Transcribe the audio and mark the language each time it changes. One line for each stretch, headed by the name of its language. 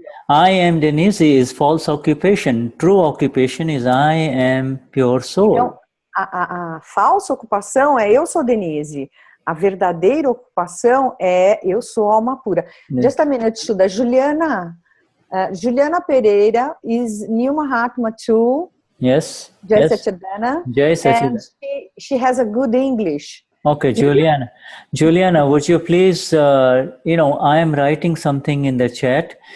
English: I am Denize is false occupation. True occupation is I am pure soul.
Portuguese: Então, a falsa ocupação é eu sou Denize. A verdadeira ocupação é eu sou alma pura.
English: Yeah. Just a minute, Shuddha. Juliana Pereira is new Mahatma too. Yes. Jai Satchidana. And she has a good English. Okay, Juliana. Juliana, would you please, I am writing something in the chat.